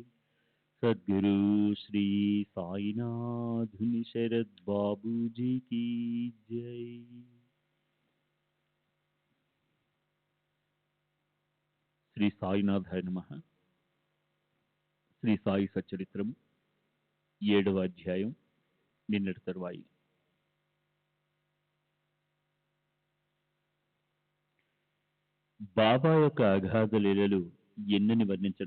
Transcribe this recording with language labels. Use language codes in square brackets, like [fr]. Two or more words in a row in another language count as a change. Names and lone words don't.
[hi] सद्गुरु श्री साईनाथ शरद बाबू जी की जय। [sa] శ్రీ సాయినాథాయ నమః. [te] శ్రీ సాయి సచ్చరిత్రము 7వ అధ్యాయం, నిన్నటి తరువాయి. బాబా యొక్క అగాధ లీలలు ఎన్నని వర్ణించను.